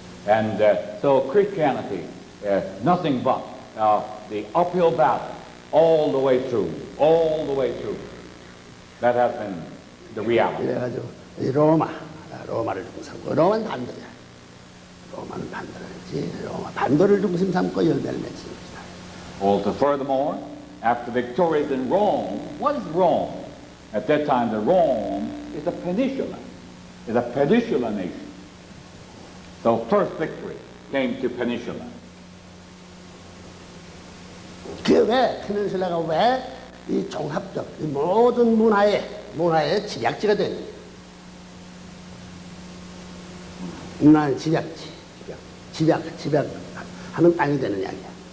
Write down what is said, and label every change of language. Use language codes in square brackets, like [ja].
[en] And so Christianity, nothing but the uphill battle all the way through, all the way through. That has been the reality. [ko] 그래가지고 이 로마를 중심 삼고 로마는 반도야. 로마는 반도지. 로마 반도를 중심 삼고 열매를 맺는 것이다. [en] Also, furthermore, after victories in Rome, what is Rome? At that time, the Rome is a peninsula. It's a peninsula nation. So first victory came to peninsula. [ko] 그게 왜 페닌슐라가 왜 이 종합적 이 모든 문화의 집약지가 되는 거예요. 문화의 집약하는 땅이 되는 이야기야.